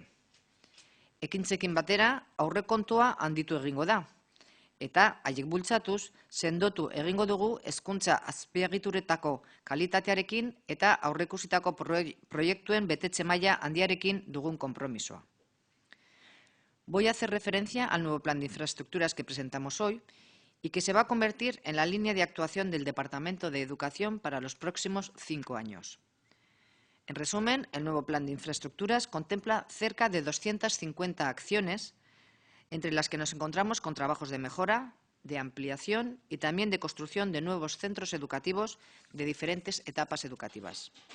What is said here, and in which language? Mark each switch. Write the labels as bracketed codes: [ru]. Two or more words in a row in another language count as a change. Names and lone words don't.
[eu] Ekintzekin batera aurrekontua handitu egingo da, eta haiek bultzatuz sendotu egingo dugu hezkuntza azpiegituretako kalitatearekin eta aurreikusitako proiektuen betetze maila handiarekin dugun konpromisoa. [es] Voy a hacer referencia al nuevo plan de infraestructuras que presentamos hoy y que se va a convertir en la línea de actuación del Departamento de Educación para los próximos 5 años. En resumen, el nuevo plan de infraestructuras contempla cerca de 250 acciones, entre las que nos encontramos con trabajos de mejora, de ampliación y también de construcción de nuevos centros educativos de diferentes etapas educativas.